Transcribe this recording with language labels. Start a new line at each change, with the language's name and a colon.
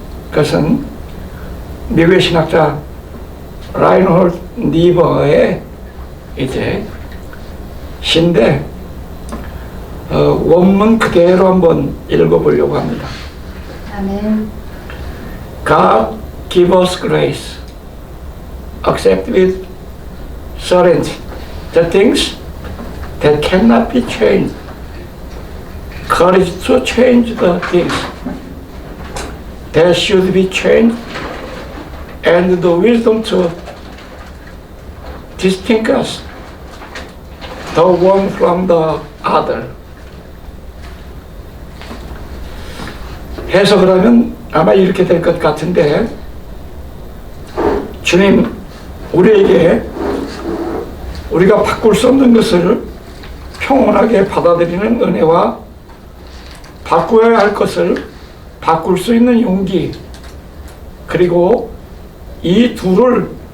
Korean: 그것은 미국의 신학자 라인홀드 니버의 이제 시인데 원문 그대로 한번 읽어보려고 합니다. 아멘.
English: God give us grace, accept with certainty the things that cannot be changed, courage to change the things that should be changed, and the wisdom to distinguish the one from the other.
Korean: 해석을 하면 아마 이렇게 될 것 같은데, 주님, 우리에게 우리가 바꿀 수 없는 것을 평온하게 받아들이는 은혜와 바꾸어야 할 것을 바꿀 수 있는 용기, 그리고 이 둘을